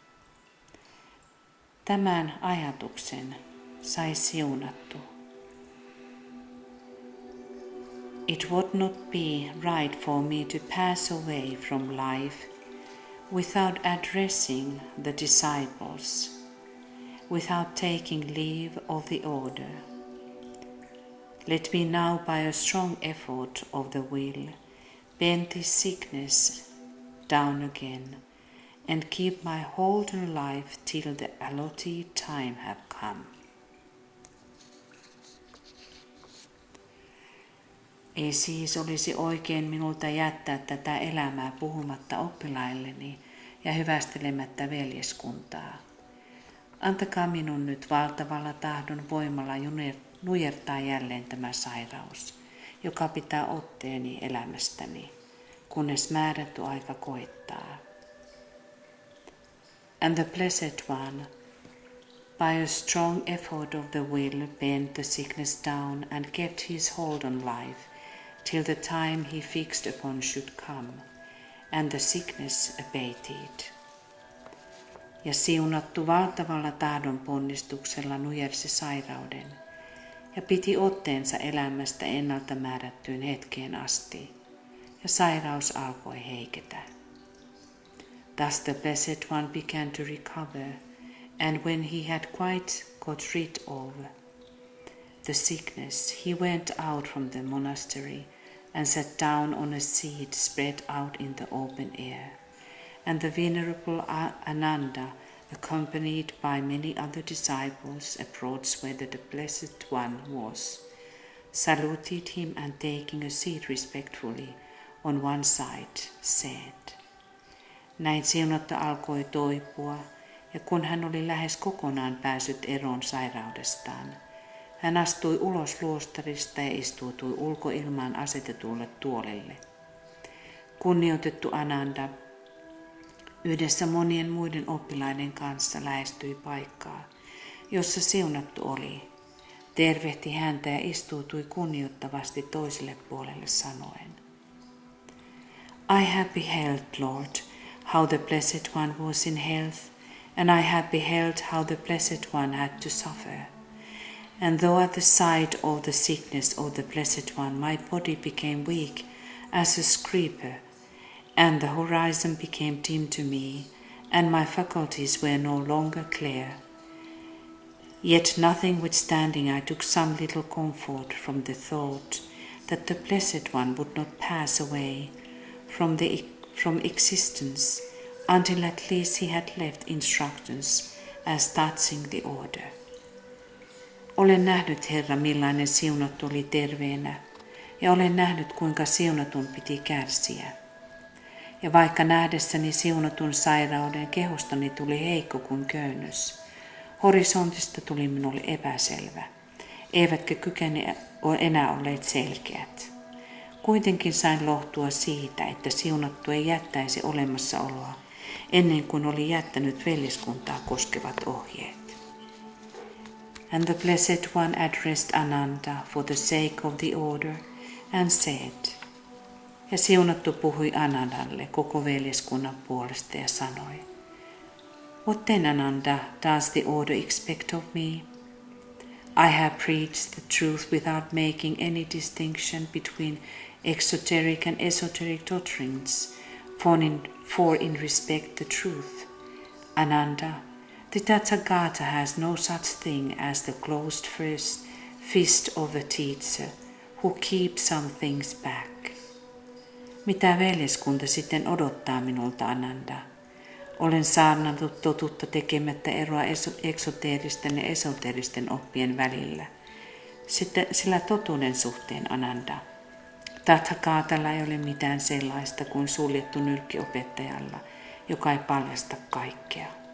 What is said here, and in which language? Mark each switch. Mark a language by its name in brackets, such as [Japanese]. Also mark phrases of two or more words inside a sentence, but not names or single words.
[Finnish] Tämän ajatuksen sai siunattu. [English] It would not be right for me to pass away from life without addressing the disciples, without taking leave of the order. Let me now, by a strong effort of the will, bend this sickness down again and keep my hold on life till the allotted time have come. [Finnish] Ei siis olisi oikein minulta jättää tätä elämää puhumatta oppilailleni ja hyvästelemättä veljeskuntaa. Antakaa minun nyt valtavalla tahdon voimalla nujertaa jälleen tämä sairaus, joka pitää otteeni elämästäni, kunnes määrätty aika koittaa. [English] And the Blessed One, by a strong effort of the will, bent the sickness down and kept his hold on life till the time he fixed upon should come, and the sickness abated. [Finnish] Ja siunattu valtavalla tahdon ponnistuksella nujersi sairauden ja piti otteensa elämästä ennalta määrättyyn hetkeen asti, ja sairaus alkoi heiketä. [English] Thus the Blessed One began to recover, and when he had quite got rid of the sickness, he went out from the monastery and sat down on a seat spread out in the open air. And the venerable Ananda, accompanied by many other disciples, approached where the Blessed One was, saluted him, and taking a seat respectfully on one side, said. [Finnish] Näin siunattu alkoi toipua, ja kun hän oli lähes kokonaan päässyt eroon sairaudestaan, hän astui ulos luostarista ja istuutui ulkoilmaan asetetulle tuolille. Kunnioitettu Ananda yhdessä monien muiden oppilaiden kanssa lähestyi paikkaa, jossa siunattu oli, tervehti häntä ja istuutui kunnioittavasti toiselle puolelle sanoen. [English] I have beheld, Lord, how the Blessed One was in health, and I have beheld how the Blessed One had to suffer. And though at the sight of the sickness of the Blessed One my body became weak as a creeper, and the horizon became dim to me, and my faculties were no longer clear, yet notwithstanding I took some little comfort from the thought that the Blessed One would not pass away from existence until at least he had left instructions as touching the order. [Finnish] Olen nähnyt, Herra, millainen siunattu oli terveenä, ja olen nähnyt, kuinka siunatun piti kärsiä. Ja vaikka nähdessäni siunatun sairauden, kehostani tuli heikko kuin köynnös. Horisontista tuli minulle epäselvä, eivätkä kykene enää olleet selkeät. Kuitenkin sain lohtua siitä, että siunattu ei jättäisi olemassaoloa, ennen kuin oli jättänyt veljeskuntaa koskevat ohjeet. [English] And the Blessed One addressed Ananda for the sake of the order and said, [Finnish] ja siunattu puhui Anandalle koko veljeskunnan puolesta ja sanoi, [English] What then, Ananda, does the order expect of me? I have preached the truth without making any distinction between exoteric and esoteric doctrines, for in respect the truth. Ananda, the Tathagata has no such thing as the closed fist of the teacher who keeps some things back. [Finnish] Mitä veljeskunta sitten odottaa minulta, Ananda? Olen saarnannut totuutta tekemättä eroa eksoteeristen ja esoteeristen oppien välillä. Sillä totuuden suhteen, Ananda, Tathagatalla ei ole mitään sellaista kuin suljettu nyrkki opettajalla, joka ei paljasta kaikkea.